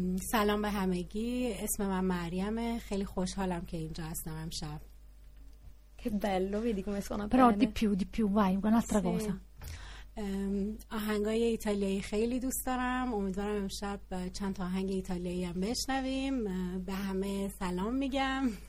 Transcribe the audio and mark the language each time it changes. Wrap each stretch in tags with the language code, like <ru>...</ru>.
<fa>سلام به همگی اسم من مریمه خیلی خوشحالم که اینجا هستم امشب</fa> <it>che bello vedi come suona però di più di più vai un'altra cosa</it> <fa>آهنگای ایتالیایی خیلی دوست دارم امیدوارم امشب چند تا آهنگ ایتالیایی هم بشنویم به همه سلام میگم</fa>